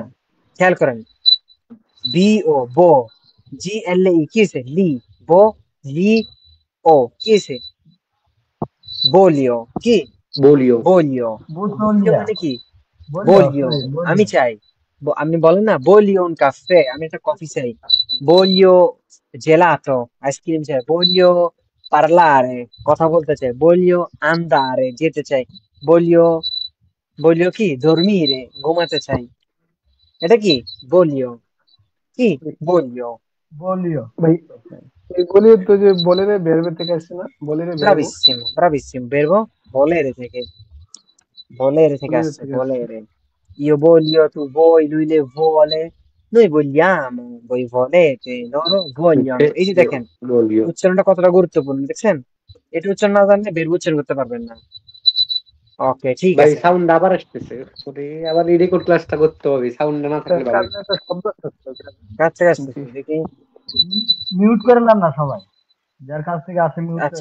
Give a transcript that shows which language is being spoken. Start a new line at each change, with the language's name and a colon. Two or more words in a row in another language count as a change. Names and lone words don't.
Bangla: এইটা খেয়াল করেন। বি ও বো, জি এল ই কি হয়েছে? লি, বো, লি ও কি হয়েছে? বলিও। কি? বলিও। বলিও। বলিও বুতলিয়া, মানে কি? বলিও, বলিও, sorry, আমি বলিও। চাই। আপনি বলেন না
Italian: voglio un caffè,
Bangla: আমি একটা কফি চাই।
Italian: voglio gelato,
Bangla: আইসক্রিম চাই।
Italian: voglio parlare,
Bangla: কথা বলতে চাই।
Italian: voglio andare,
Bangla: যেতে চাই।
Italian: voglio voglio
Bangla: কি dormire, ঘুমাতে চাই। এটা কি voglio, কি voglio। বলিও। ভাই এগুলি তো যে বলে বেরবে থেকে আসছে না, বলে বেরবো
Italian: bravissimo bravissimo, verbo volere থেকে, volere থেকে
Bangla: বলে আসছে, থেকে আসছে।
Italian: volere। io voglio, tu vuoi, lui le vuole, noi vogliamo, voi volete, loro vogliono।
Bangla: এই যে দেখেন বলিও। উচ্চারণটা কতটা গুরুত্বপূর্ণ, দেখছেন? এটা উচ্চারণ না জানলে বের উচ্চারণ করতে পারবেন না। ওকে, ঠিক ভাই আছে। সাউন্ড আবার আসতেছে, ওরে আবার এই রেকর্ড ক্লাসটা করতে হবে, সাউন্ড না থাকলে ভালো কারণ হইতো। একটা শব্দ আসছে। কাছ থেকে জি আসতেছে দেখি। মিউট করে নেন না সবাই, যার কাছ থেকে আসে মিউট করে